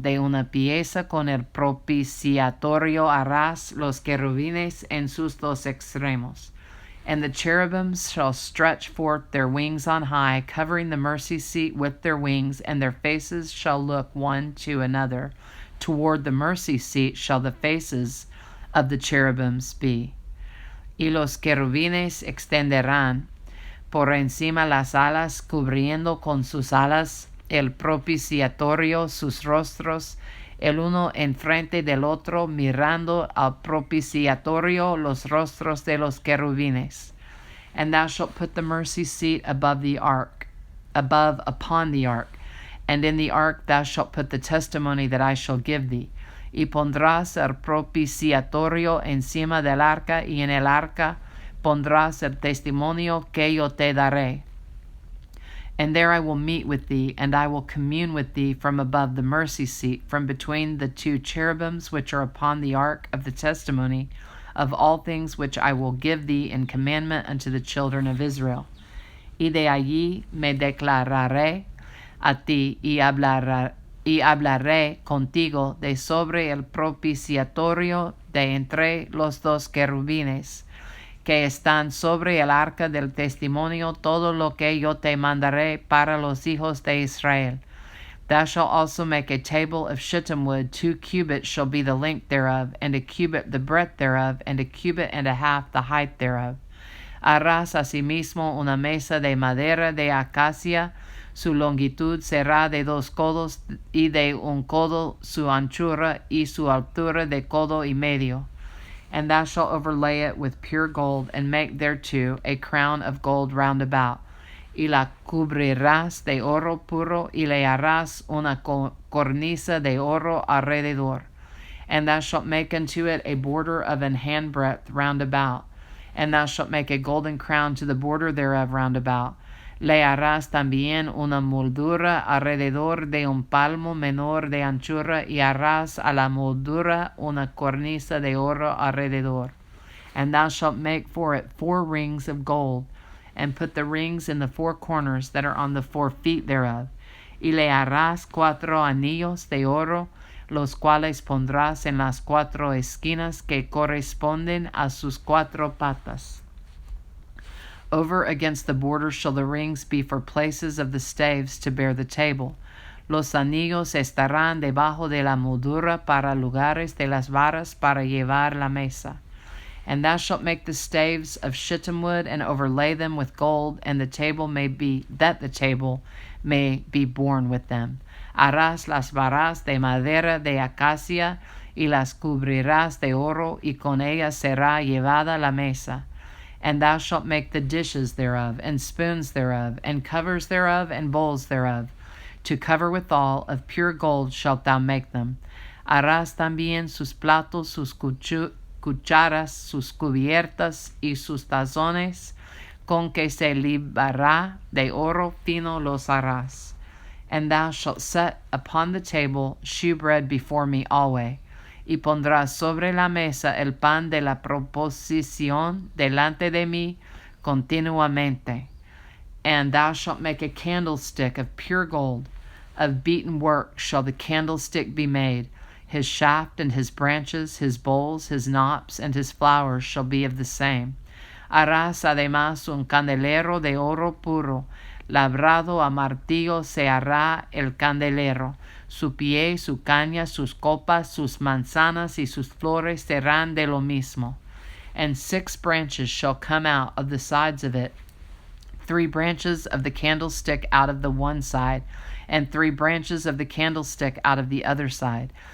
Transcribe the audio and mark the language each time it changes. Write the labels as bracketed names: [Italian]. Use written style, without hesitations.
[Spanish] De una pieza con el propiciatorio harás los querubines en sus 2 extremos. [English] And the cherubims shall stretch forth their wings on high, covering the mercy seat with their wings, and their faces shall look one to another. Toward the mercy seat shall the faces of the cherubims be. [Spanish] Y los querubines extenderán por encima las alas, cubriendo con sus alas el propiciatorio, sus rostros, el uno enfrente del otro, mirando al propiciatorio los rostros de los querubines. [English] And thou shalt put the mercy seat above upon the ark, and in the ark thou shalt put the testimony that I shall give thee. [Spanish] Y pondrás el propiciatorio encima del arca, y en el arca pondrás el testimonio que yo te daré. [English] And there I will meet with thee, and I will commune with thee from above the mercy seat, from between the 2 cherubims which are upon the ark of the testimony, of all things which I will give thee in commandment unto the children of Israel. [Spanish] Y de allí me declararé a ti, y hablaré contigo de sobre el propiciatorio de entre los 2 querubines que están sobre el arca del testimonio, todo lo que yo te mandaré para los hijos de Israel. [English] Thou shalt also make a table of shittim wood. 2 cubits shall be the length thereof, and 1 cubit the breadth thereof, and 1 cubit and a half the height thereof. [Spanish] Harás asimismo una mesa de madera de acacia. Su longitud será de 2 codos, y de 1 codo su anchura, y su altura de codo y medio. [English] And thou shalt overlay it with pure gold, and make thereto a crown of gold round about. [Spanish] Y la cubrirás de oro puro, y le harás una cornisa de oro alrededor. [English] And thou shalt make unto it a border of an handbreadth round about. And thou shalt make a golden crown to the border thereof round about. [Spanish] Le harás también una moldura alrededor de 1 palmo menor de anchura, y harás a la moldura una cornisa de oro alrededor. [English] And thou shalt make for it 4 rings of gold, and put the rings in the 4 corners that are on the 4 feet thereof. [Spanish] Y le harás 4 anillos de oro, los cuales pondrás en las 4 esquinas que corresponden a sus 4 patas. [English] Over against the border shall the rings be for places of the staves to bear the table. [Spanish] Los anillos estarán debajo de la moldura para lugares de las varas para llevar la mesa. [English] And thou shalt make the staves of shittim wood, and overlay them with gold, and the table may be borne with them. [Spanish] Harás las varas de madera de acacia, y las cubrirás de oro, y con ellas será llevada la mesa. [English] And thou shalt make the dishes thereof, and spoons thereof, and covers thereof, and bowls thereof. To cover withal, of pure gold shalt thou make them. [Spanish] Harás también sus platos, sus cucharas, sus cubiertas, y sus tazones, con que se libará de oro fino los harás. [English] And thou shalt set upon the table shewbread before me alway. [Spanish] Y pondrás sobre la mesa el pan de la proposición delante de mí continuamente. [English] And thou shalt make a candlestick of pure gold. Of beaten work shall the candlestick be made. His shaft and his branches, his bowls, his knops, and his flowers shall be of the same. [Spanish] Harás además un candelero de oro puro. Labrado a martillo se hará el candelero. Su pie, su caña, sus copas, sus manzanas y sus flores serán de lo mismo. [English] And 6 branches shall come out of the sides of it, 3 branches of the candlestick out of the one side, and 3 branches of the candlestick out of the other side.